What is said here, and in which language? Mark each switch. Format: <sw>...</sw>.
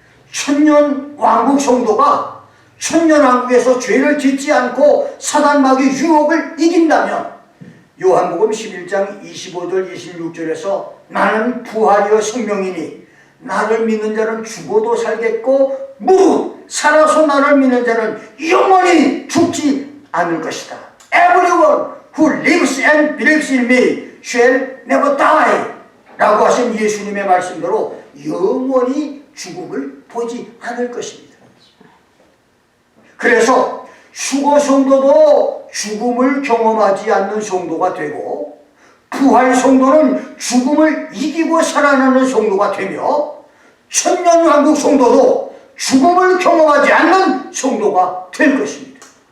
<ko>천년 왕국 성도가 천년 왕국에서 죄를 짓지 않고 사단 마귀 유혹을 이긴다면 요한복음 11장 25절 26절에서 나는 부활이요 생명이니 나를 믿는 자는 죽어도 살겠고 무릇 살아서 나를 믿는 자는 영원히 죽지 않을 것이다.</ko> <en>Everyone who lives and believes in me shall never die 라고 하신 예수님의 말씀대로 영원히 죽음을 보지 않을 것입니다.</en> <ko>그래서 휴거 성도도 죽음을 경험하지 않는 성도가 되고, 부활 성도는 죽음을 이기고 살아나는 성도가 되며, 천년왕국 성도도 죽음을 경험하지 않는 성도가 될 것입니다.</ko>